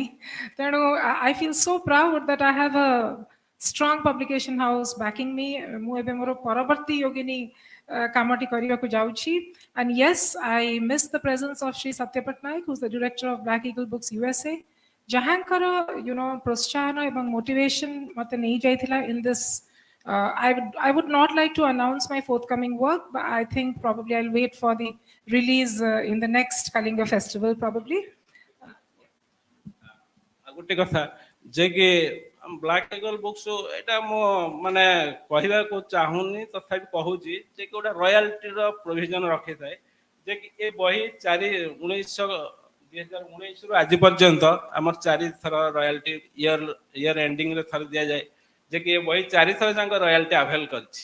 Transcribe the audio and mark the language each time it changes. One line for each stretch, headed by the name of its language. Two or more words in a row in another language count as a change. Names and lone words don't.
English: ତେଣୁ I feel so proud that I have a strong publication house backing me.
Odia: ମୁଁ ଏବେ ମୋର ପରବର୍ତ୍ତୀ ଯୋଗିନୀ କାମଟି କରିବାକୁ ଯାଉଛି।
English: And yes, I miss the presence of Shri Satya Pattanayak, who is the director of Black Eagle Books USA,
Odia: ଯାହାଙ୍କର ପ୍ରୋତ୍ସାହନ ଏବଂ ମୋଟିଭେସନ ମୋତେ ନେଇଯାଇଥିଲା
English: in this. I would not like to announce my forthcoming work, but I think probably I'll wait for the release in the next Kalinga festival probably.
Odia: ଗୋଟେ କଥା ଯେ କି ବ୍ଲାକ୍ ଇଗଲ ବୁକ୍ସ ଏଇଟା ମୁଁ ମାନେ କହିବାକୁ ଚାହୁଁନି, ତଥାପି କହୁଛି ଯେ କି ଗୋଟେ ରୟାଲିଟିର ପ୍ରୋଭିଜନ ରଖିଥାଏ ଯେ କି ଏ ବହି 2019ରୁ ଆଜି ପର୍ଯ୍ୟନ୍ତ ଆମର 4 ଥର
English: royalty year endingre
Odia: ଥରେ ଦିଆଯାଏ, ଯେ କି ଏ ବହି 4 ଥର ଯାକ
English: royalty avail
Odia: କରିଛି।